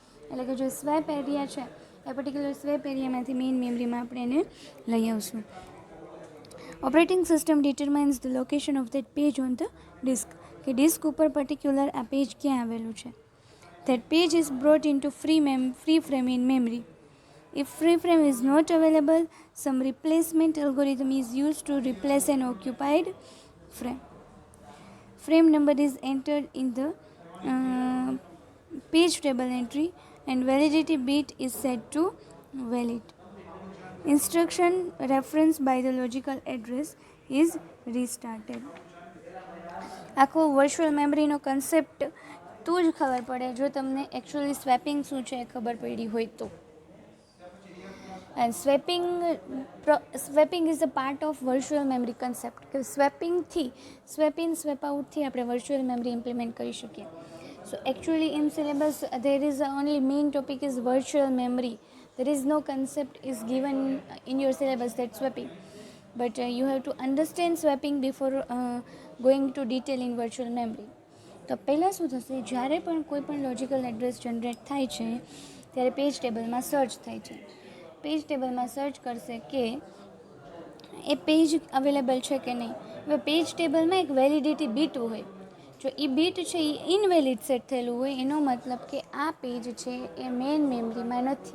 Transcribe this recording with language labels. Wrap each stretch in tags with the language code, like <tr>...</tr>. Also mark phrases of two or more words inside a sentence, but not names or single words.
<gu>એટલે કે જે</gu> <en>swap area</en> <gu>છે એ પર્ટિક્યુલર</gu> <en>swap area main memory</en> <gu>આપણે એને લઈ આવશું.</gu> <en>operating system determines the location of that page on the disk,</en> <gu>કે ડિસ્ક ઉપર પર્ટિક્યુલર આ પેજ ક્યાં આવેલું છે.</gu> <en>that page is brought in to free frame in memory. If free frame is not available, some replacement algorithm is used to replace an occupied frame. Frame number is entered in the page table entry and validity bit is set to valid. Instruction referenced by the logical address is restarted.</en> <gu>આખો</gu> <en>virtual memory</en> <gu>કન્સેપ્ટ તો જ ખબર પડે જો તમને એકચ્યુઅલી સ્વેપિંગ શું છે એ ખબર પડી હોય તો.</gu> <en>And swapping is a part of virtual memory concept.</en> <gu>કે</gu> <en>swap in swap out</en> <gu>આપણે</gu> <en>virtual memory implement</en> <gu>કરી શકીએ.</gu> <en>so actually in syllabus there is only main topic is virtual memory. There is no concept is given in your syllabus that swapping. But you have to understand swapping before going to detail in virtual memory.</en> <gu>તો પહેલાં શું થશે? જ્યારે પણ કોઈ પણ</gu> <en>logical address generate</en> <gu>થાય છે ત્યારે</gu> <en>page table</en> <gu>સર્ચ થાય છે.</gu> <en>page table</en> <gu>સર્ચ કરશે કે એ</gu> <en>page available</en> <gu>છે કે નહીં. હવે</gu> <en>page table</en> <gu>એક</gu> <en>validity bit</en> <gu>હોય. જો એ બીટ છે એ</gu> <en>invalid set</en> <gu>થયેલું હોય એનો મતલબ કે આ પેજ છે એ</gu> <en>main memory</en> <gu>નથી.</gu>